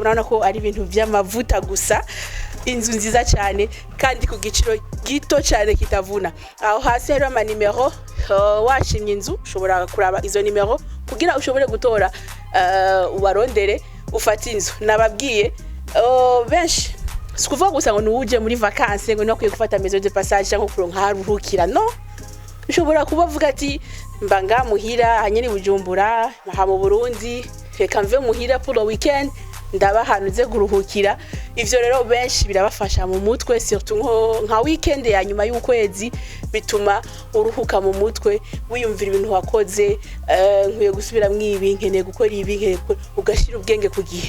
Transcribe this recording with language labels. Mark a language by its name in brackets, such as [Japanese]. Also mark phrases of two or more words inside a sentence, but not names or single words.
[Rundi] Urabona ko ari ibintu by'amavuta gusa, inzu nziza cyane kandi ku giciro gito cyane kitavuna. Aho hasi rero ama numero, washimye inzu ushobora kuraba izo numero kugira ushobore gutora ubarondere ufata inzu. Nababwiye benshi sikuvuga gusa ngo nuje muri vacances ngo nakwiye gufata [French] maison de passage [Rundi] cyangwa kuronka haruhukira, no. Ushobora kubavuga ati mbanga muhira hanyene Bujumbura ha mu Burundi, reka mve muhira [French] pour le weekend [Rundi] ndaba hanuze guruhukira. Ivyo rero benshi birabafasha mu mutwe, surtout nka weekend ya nyuma y'ukwezi, bituma uruhuka mu mutwe wiyumvira ibintu wakoze, nkwiye gusubira mwibi, nkeneye gukora ibi, ugashira ubwenge ku gihe.